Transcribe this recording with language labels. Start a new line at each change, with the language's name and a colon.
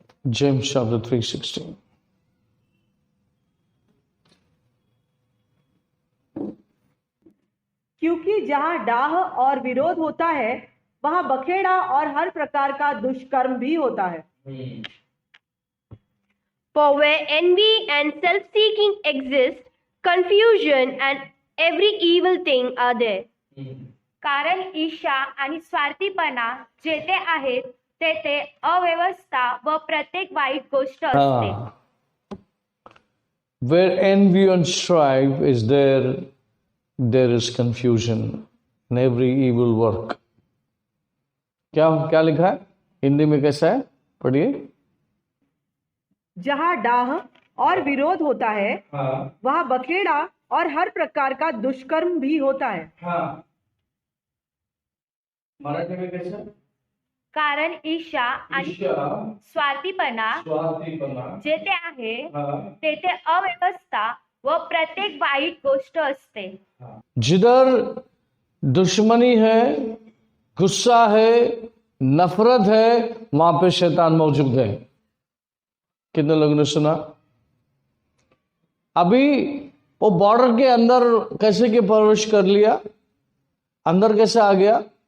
English: James chapter 3:16.
Hindi: क्योंकि जहाँ डाह और विरोध होता है वहाँ बखेड़ा और हर प्रकार का दुष्कर्म भी होता है।
English: For where envy and self-seeking exist, confusion and every evil thing are there.
Marathi: कारण ईर्ष्या आणि स्वार्थीपणा जेथे आहेत तेथे अव्यवस्था व प्रत्येक वाईट गोष्ट असते.
English: Where envy and strife is there, there is confusion and every evil work.
Hindi: क्या लिखा है हिंदी में, कैसा है, पढ़िए. जहाँ डाह और विरोध होता है वहाँ बखेड़ा और हर प्रकार का दुष्कर्म भी होता है. मराठी में कैसा?
Marathi: कारण ईर्ष्या आणि स्वार्थीपणा जेथे आहे तेथे अव्यवस्था व प्रत्येक वाईट गोष्ट असते.
Hindi: जिधर दुश्मनी है, गुस्सा है, नफरत है, वहां पे शैतान मौजूद है. कितने लोगों ने सुना? अभी वो बॉर्डर के अंदर कैसे के प्रवेश कर लिया? अंदर कैसे आ गया?